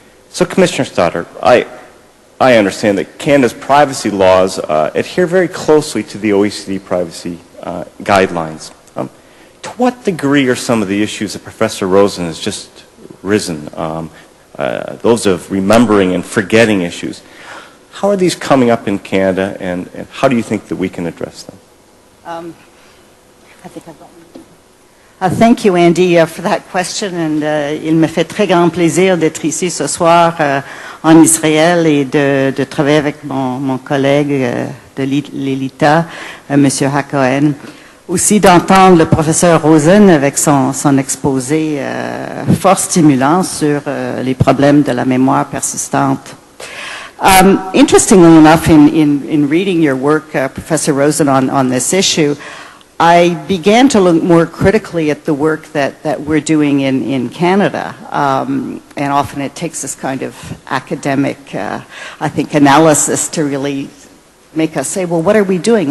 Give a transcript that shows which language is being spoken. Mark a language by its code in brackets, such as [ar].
[en] So, Commissioner Stoddart, I understand that Canada's privacy laws adhere very closely to the OECD privacy guidelines. To what degree are some of the issues that Professor Rosen has just risen, those of remembering and forgetting issues, how are these coming up in Canada, and how do you think that we can address them? I think I've got one. Thank you, Andy, for that question, and [fr] il me fait très grand plaisir d'être ici ce soir en Israël et de travailler avec mon collègue de l'ELITA, M. Hacohen. Aussi d'entendre le professeur Rosen avec son exposé fort stimulant sur les problèmes de la mémoire persistante. [en] Interestingly enough, in reading your work, Professor Rosen, on this issue, I began to look more critically at the work that we're doing in Canada. And often it takes this kind of academic, I think, analysis to really make us say, well, what are we doing?